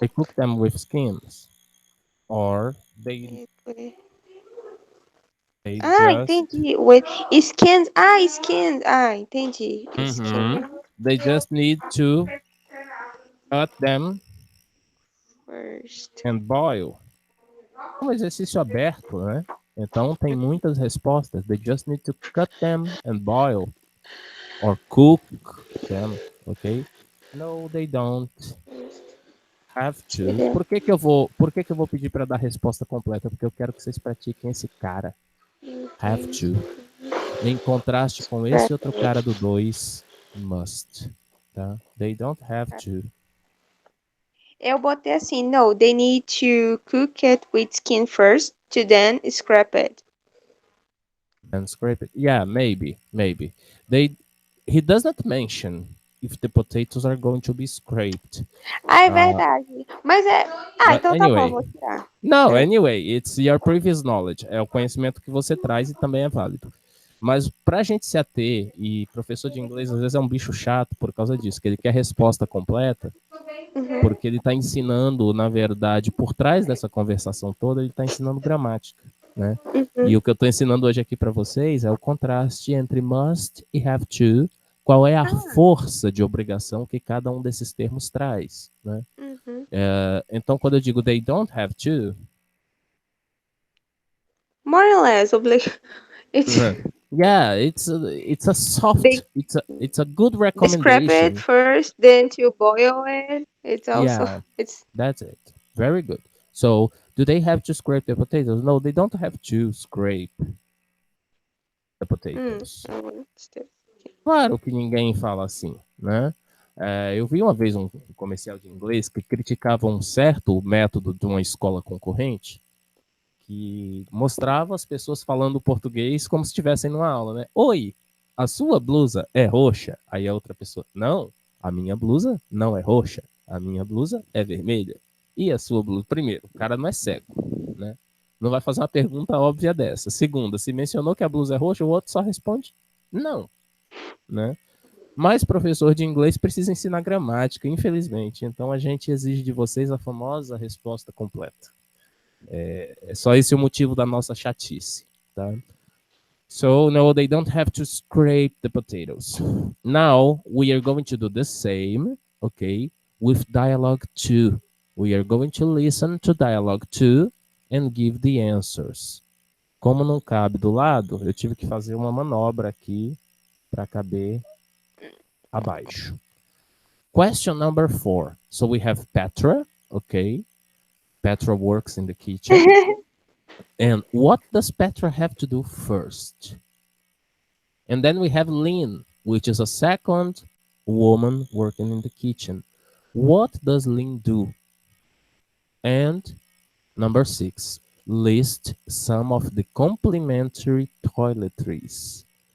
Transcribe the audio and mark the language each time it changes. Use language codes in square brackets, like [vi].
[en] They cook them with skins, or they it with. just Entendi. With skins. Skins. Entendi. Skin they just need to cut them first. and boil. [pt] É um exercício aberto, né? Então tem muitas respostas. [en] They just need to cut them and boil or cook them, ok? No, they don't have to. [pt] Por que que eu vou pedir para dar a resposta completa? Porque eu quero que vocês pratiquem esse cara. Have to. Em contraste com esse outro cara do 2, must, tá? [en] They don't have to. [pt] Eu botei assim, [en] no, they need to cook it with skin first to then scrap it. And scrape it. Yeah, maybe. He does not mention if the potatoes are going to be scraped. [pt] É verdade. Mas é. Então tá bom, [en] Anyway. [pt] vou tirar. [en] No, anyway, it's your previous knowledge. [pt] É o conhecimento que você traz e também é válido. Mas pra gente se ater, e professor de inglês às vezes é um bicho chato por causa disso, que ele quer resposta completa, porque ele está ensinando, na verdade, por trás dessa conversação toda, ele está ensinando gramática, né? E o que eu estou ensinando hoje aqui para vocês é o contraste entre must e have to, qual é a força de obrigação que cada um desses termos traz, né? Então, quando eu digo [en] they don't have to, More or less, it's yeah, it's a soft, it's a good scrap recommendation. it first, then to boil it. It's also Yeah, that's it. Very good. So, do they have to scrape the potatoes? No, they don't have to scrape the potatoes. [pt] Claro que ninguém fala assim, né? Eu vi uma vez um comercial de inglês que criticava um certo método de uma escola concorrente que mostrava as pessoas falando português como se estivessem numa aula, né? Oi, a sua blusa é roxa? Aí a outra pessoa, não, a minha blusa não é roxa, a minha blusa é vermelha. E a sua blusa? Primeiro, o cara não é cego, né? Não vai fazer uma pergunta óbvia dessa. Segunda, se mencionou que a blusa é roxa, o outro só responde não, né? Mas professor de inglês precisa ensinar gramática, infelizmente. Então a gente exige de vocês a famosa resposta completa. É só esse o motivo da nossa chatice, tá? [en] So, no, they don't have to scrape the potatoes. Now, we are going to do the same, okay, with dialogue 2. We are going to listen to dialogue 2 and give the answers. [pt] Como não cabe do lado, eu tive que fazer uma manobra aqui para caber abaixo. [en] Question number 4. So, we have Petra, okay? Petra works in the kitchen. And what does Petra have to do first? And then we have Lynn, which is a second woman working in the kitchen. What does Lynn do? And number 6, list some of the complementary toiletries.